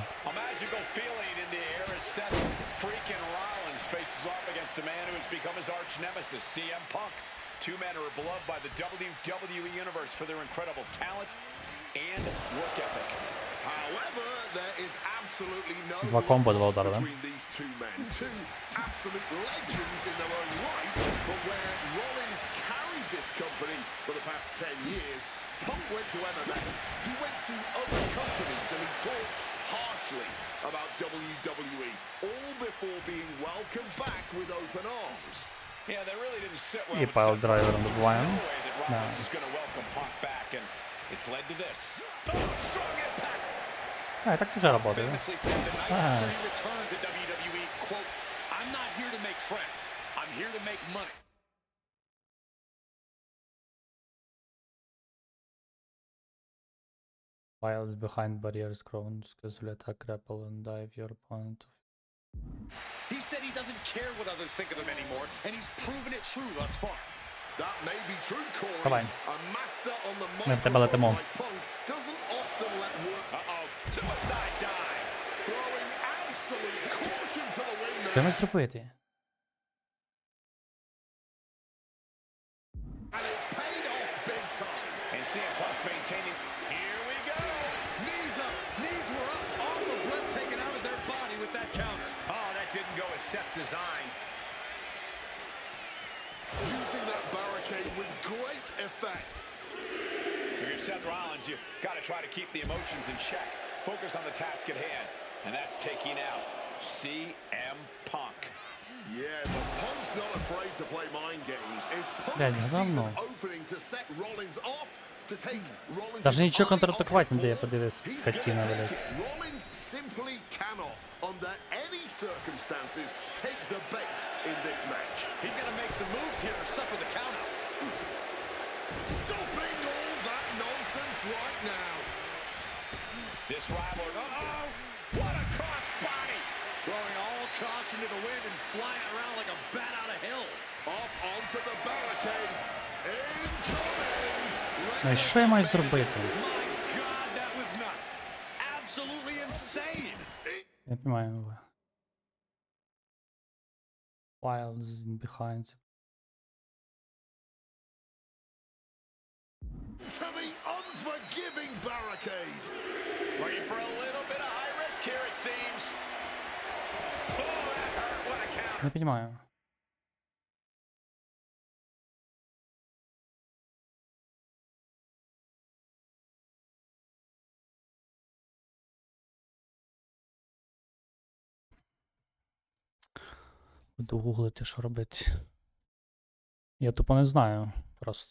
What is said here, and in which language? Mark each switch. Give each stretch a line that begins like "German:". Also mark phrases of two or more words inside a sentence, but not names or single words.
English: A magical feeling in the air as Seth freaking Rollins faces off against a man who has become his arch nemesis, CM Punk. Two men who are beloved by the WWE Universe for their incredible talent and work ethic. However, there is absolutely no
Russian: Два комбо, два
English: loss
Russian: удара, да?
English: between these two men. Two absolute legends in their own right, but where Rollins carried this company for the past 10 years, Punk went to MMA. He went to other companies and he talked harshly about WWE, all before being welcomed back with open arms. Yeah, that really didn't sit well
Russian: И
English: with Pile Seth Driver Rollins. on the There's no blind. way that Rollins is Nice. going to welcome Punk back, and it's led to this. Oh, strong impact.
Russian: А, так уже работает.
English: Famously said the night Ah. after he returned to WWE, quote, "I'm not here to make friends. I'm here to make money." While behind barriers, Crowns will attack, grapple, and dive your opponent. He said he doesn't care what others think of him anymore, and he's proven it true thus far. That may be true, Corey.
Ukrainian: Давай.
English: A master on the
Ukrainian: Ми в тебе
English: microphone
Ukrainian: летимо.
English: like Punk doesn't often let work. Uh-oh, suicide dive. Throwing absolute caution to the wind
Ukrainian: Що
English: there.
Ukrainian: ми зробити?
English: And it paid off big time. And CM Punk's maintaining. Here we go. Knees up, knees were up, all the breath taken out of their body with that counter. Oh, that didn't go as Seth designed. Using that barricade with great effect. If you're Seth Rollins, you got to try to keep the emotions in check. Focus on the task at hand, and that's taking out CM Punk. Yeah, but Punk's not afraid to play mind games. If Punk
Ukrainian: Реально,
English: sees
Ukrainian: давно.
English: an opening to set Rollins off, to take Rollins'
Ukrainian: Даже нічого
English: eye
Ukrainian: контратакувати
English: off
Ukrainian: не дає,
English: the ball,
Ukrainian: подивись,
English: he's
Ukrainian: скотина,
English: gonna take
Ukrainian: блядь.
English: it. Rollins simply cannot, under any circumstances, take the bait in this match. He's going to make some moves here or suffer the counter. Stopping all that nonsense right now. This rivalry. Uh-oh! What a crossbody! Throwing all caution to the wind and flying around like a bat out of hell. Up onto the barricade. Incoming.
Ukrainian: Ну і що я маю зробити?
English: My God, that was nuts. Absolutely insane.
Russian: Я не понимаю.
English: Wilds behind. To the unforgiving barricade. Looking for a little bit of high risk here, it seems. Oh, that hurt. What a counter.
Russian: Не понимаю.
Ukrainian: Буду гуглити, що робити. Я тупо не знаю просто.